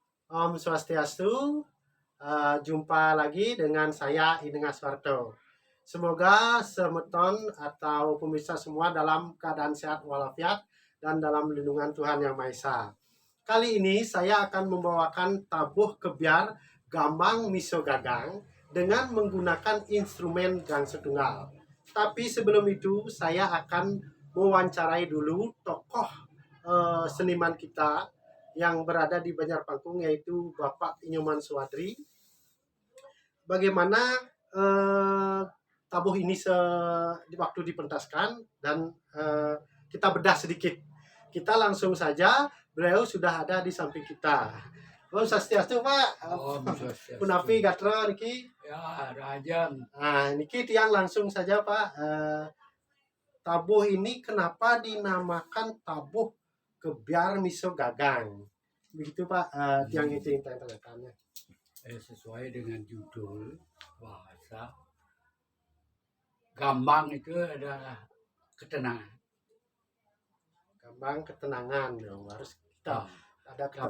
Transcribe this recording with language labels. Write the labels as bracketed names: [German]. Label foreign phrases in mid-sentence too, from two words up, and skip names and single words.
[Sanskrit] Om Swastiastu, [Indonesian] jumpa lagi dengan saya Ideng Aswarto. Semoga semeton atau pemirsa semua dalam keadaan sehat walafiat dan dalam lindungan Tuhan Yang Maha Esa. Kali ini saya akan membawakan tabuh kebiar gambang miso gagang dengan menggunakan instrumen gang setunggal. Tapi sebelum itu saya akan mewawancarai dulu tokoh seniman kita yang berada di Banjar Pangkung, yaitu Bapak Inyoman Swadri. Bagaimana tabuh ini waktu dipentaskan dan kita bedah sedikit. Kita langsung saja, beliau sudah ada di samping kita. [Sanskrit] Om Swastiastu Pak. Om Swastiastu. [Balinese] Punapi gatra niki. [Indonesian] Ya, Rajan. Nah, [Balinese] niki tiang [Indonesian] langsung saja Pak. Tabuh ini kenapa dinamakan tabuh kebiar miso gagang? Begitu Pak, tiang itu yang tanya-tanya. Sesuai dengan judul bahasa, gambang itu adalah ketenangan. Gambang ketenangan dong, harus kita ada ketenangan.